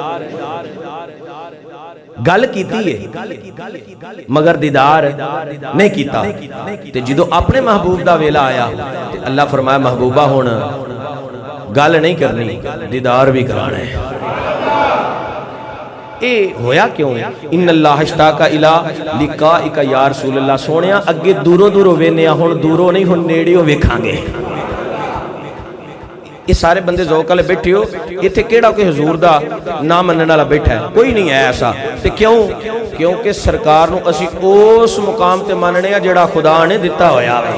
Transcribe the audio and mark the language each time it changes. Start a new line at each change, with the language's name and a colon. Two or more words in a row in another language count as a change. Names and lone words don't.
Punjabi: گل کیتی ہے مگر دیدار نہیں کیتا تے جدوں اپنے محبوب دا ویلا آیا تے اللہ فرمایا محبوبا ہن گل نہیں کرنی دیدار وی کرانا ہے. ایہ ہویا کیوں
Arabic: إن الله اشتاق إلى لقائك يا رسول الله
Punjabi: سوہنیا اگے دوروں دوروں ویہنے ہن دوروں نہیں ہن نیڑیوں ویکھاں گے. ایہ سارے بندے ذوق والے بیٹھے ہو ایتھے کیہڑا کوئی حضور دا نہ منن والا بیٹھا ہے کوئی نہیں ہے ایسا تے کیوں کیونکہ سرکار نوں اسیں اس مقام تے منّنے آں جیہڑا خدا نے دتا ہویا اے.